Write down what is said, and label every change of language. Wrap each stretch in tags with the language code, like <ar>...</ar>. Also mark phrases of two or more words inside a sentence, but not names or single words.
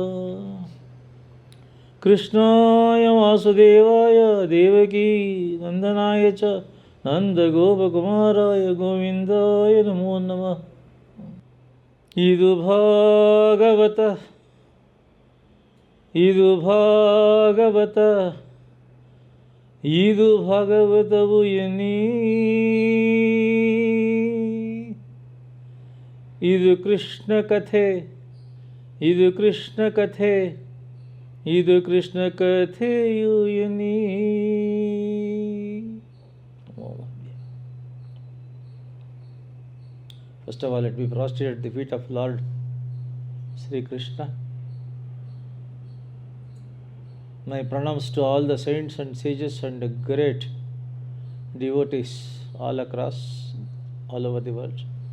<sa>कृष्णाय वासुदेवाय देवकी नन्दनाय च नन्दगोपकुमाराय गोविन्दाय नमो नमः।</sa> <kn>इदु भागवतವು ಎನ್ನಿ ಇದು ಕೃಷ್ಣ ಕಥೆಯು ಎನ್ನಿ.</kn> <en>First of all, let me prostrate at the feet of Lord Sri Krishna. My pranams to all the saints and sages and great devotees all across, all over the world.</en>